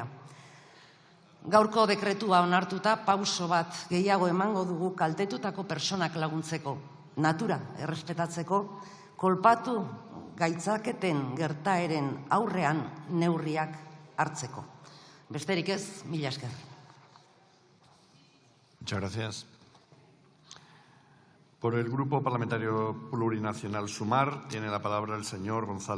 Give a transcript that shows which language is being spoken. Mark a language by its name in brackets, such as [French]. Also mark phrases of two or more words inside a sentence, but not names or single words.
[Basque] Gaurko dekretua onartuta pauso bat gehiago emango dugu kaltetutako pertsonak laguntzeko, natura errespetatzeko, kolpatu gaitzaketen gertaeren aurrean neurriak hartzeko. Besterik ez, mila esker. [Spanish] Muchas gracias. Por el Grupo Parlamentario Plurinacional Sumar tiene la palabra el señor González.